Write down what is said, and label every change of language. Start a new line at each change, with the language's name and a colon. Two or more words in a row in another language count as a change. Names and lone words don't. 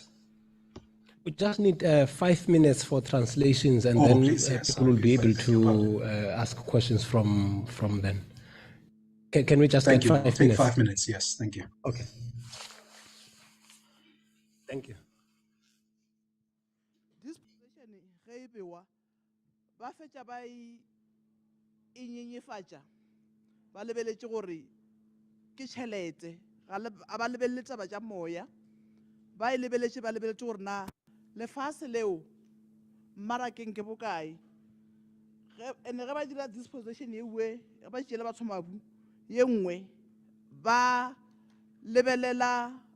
English: We just need 5 minutes for translations, and then please, yes, people will be able to ask questions from them. Can we just Thank get you. 5 minutes? Take 5 minutes, yes, thank you. Okay. Thank you.
Northern Sotho: Dispossession ba fetša ba inyenyefatša ba lebeletše gore ke tšhelete a ba lebelele taba tša moya ba lebeletše gore na lefase leo mmarakeng ke bokae ene ge ba dira dispossession ye nngwe ge ba tšeela batho mabu ye nngwe ba lebelela